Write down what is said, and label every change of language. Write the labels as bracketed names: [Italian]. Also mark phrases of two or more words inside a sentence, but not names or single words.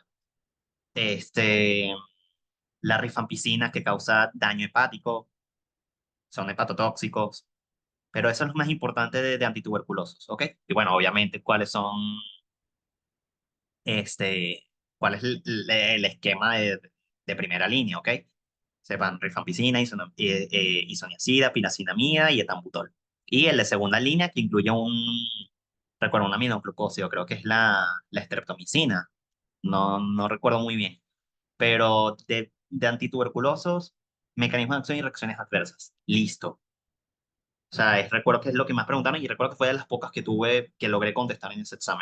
[Spanish] Este, la rifampicina que causa daño hepático, son hepatotóxicos, pero eso es lo más importante de antituberculosos, ¿ok? Y bueno, obviamente, este, cuál es el esquema de primera línea, ¿ok? Sepan rifampicina, isoniazida, piracinamida y etambutol. Y el de segunda línea que incluye recuerdo, un aminoglucósido, creo que es la streptomicina, no recuerdo muy bien, pero de antituberculosos, mecanismos de acción y reacciones adversas. Listo. O sea, recuerdo que es lo que más preguntaron y recuerdo que fue de las pocas que tuve que logré contestar en ese examen.